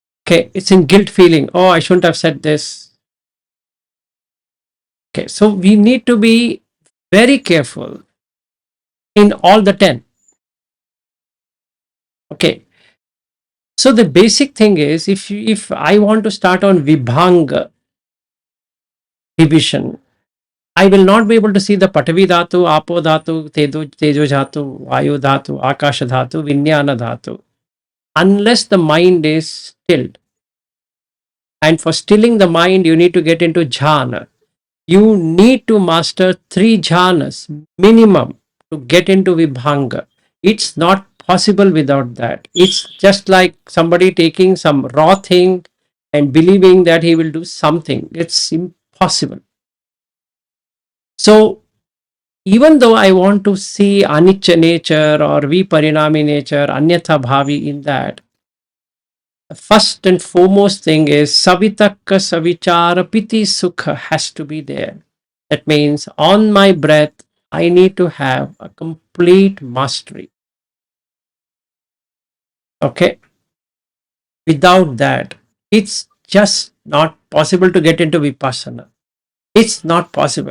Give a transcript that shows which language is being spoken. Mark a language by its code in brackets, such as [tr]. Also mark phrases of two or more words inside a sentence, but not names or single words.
[en] Okay, it's in guilt feeling. Oh, I shouldn't have said this. Okay, so we need to be very careful in all the 10. Okay, so the basic thing is if I want to start on Vibhanga division, I will not be able to see the [pi] Patavi Dhatu, Apo Dhatu, Tejo Dhatu, Vayu Dhatu, Akasha Dhatu, Vinyana Dhatu, [en] unless the mind is stilled. And for stilling the mind, you need to get into jhana. You need to master 3 jhanas minimum to get into Vibhanga. It's not possible without that. It's just like somebody taking some raw thing and believing that he will do something. It's impossible. So even though I want to see anicca nature or viparinami nature, [pi] anyatha bhavi [en] in that, the first and foremost thing is [pi] savitakka savichara piti sukha [en] has to be there. That means on my breath, I need to have a complete mastery. Okay. Without that, it's just not possible to get into vipassana. It's not possible.